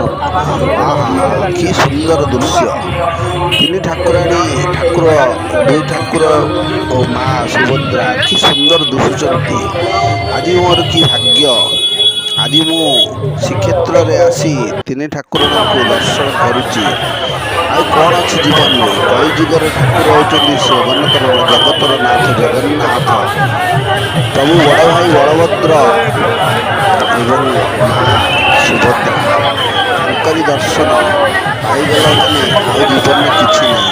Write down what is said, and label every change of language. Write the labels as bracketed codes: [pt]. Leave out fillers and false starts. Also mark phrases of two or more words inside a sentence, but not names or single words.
[or] ଆହା କି ସୁନ୍ଦର ଦୃଶ୍ୟ। ତିନି ଠାକୁରାଣୀ ଠାକୁର ଦୁଇ ଠାକୁର ଓ ମାଁ ସୁଭଦ୍ରା କି ସୁନ୍ଦର ଦିଶୁଛନ୍ତି। ଆଜି ମୋର କି ଭାଗ୍ୟ, ଆଜି ମୁଁ ଶ୍ରୀକ୍ଷେତ୍ର ରେ ଆସି ତିନି ଠାକୁରାଣୀ ଙ୍କ ଦର୍ଶନ କରୁଛି। ଆଉ କଣ ଅଛି ଜୀବନରେ? କଳିଯୁଗର ଠାକୁର ହେଉଛନ୍ତି ଜଗତର ନାଥ ଜଗନ୍ନାଥ। ପ୍ରଭୁ ବଡ଼ ଭାଇ ବଳଭଦ୍ର ଏବଂ ମା ସୁଭଦ୍ରା, ତାଙ୍କରି ଦର୍ଶନ ପାଇଗଲା ମାନେ ଆଉ ଜୀବନରେ କିଛି ନାହିଁ।